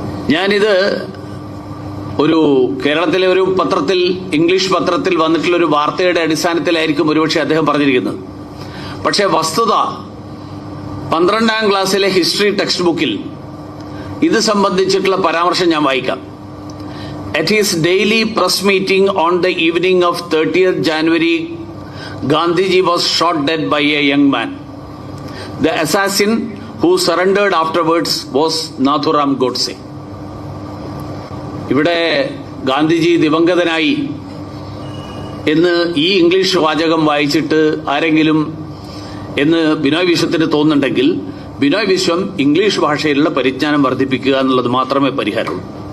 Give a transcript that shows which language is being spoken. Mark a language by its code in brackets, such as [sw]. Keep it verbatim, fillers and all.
[ml] ഞാനിത് ഒരു കേരളത്തിലെ ഒരു പത്രത്തിൽ, ഇംഗ്ലീഷ് പത്രത്തിൽ വന്നിട്ടുള്ള ഒരു വാർത്തയുടെ അടിസ്ഥാനത്തിലായിരിക്കും ഒരുപക്ഷെ അദ്ദേഹം പറഞ്ഞിരിക്കുന്നത്. പക്ഷേ വസ്തുത പന്ത്രണ്ടാം ക്ലാസ്സിലെ ഹിസ്റ്ററി ടെക്സ്റ്റ് ബുക്കിൽ ഇത് സംബന്ധിച്ചിട്ടുള്ള പരാമർശം ഞാൻ വായിക്കാം. [en] At his daily press meeting on the evening of thirtieth January, Gandhiji was shot dead by a young man. The assassin who surrendered afterwards was Nathuram Godse. [ml] ഇവിടെ ഗാന്ധിജി ദിവംഗതനായി എന്ന് ഈ ഇംഗ്ലീഷ് വാചകം വായിച്ചിട്ട് ആരെങ്കിലും എന്ന് ബിനോയ് വിശ്വത്തിന് തോന്നുന്നുണ്ടെങ്കിൽ ബിനോയ് വിശ്വം ഇംഗ്ലീഷ് ഭാഷയിലുള്ള പരിജ്ഞാനം വർദ്ധിപ്പിക്കുക എന്നുള്ളത് മാത്രമേ പരിഹാരമുള്ളൂ.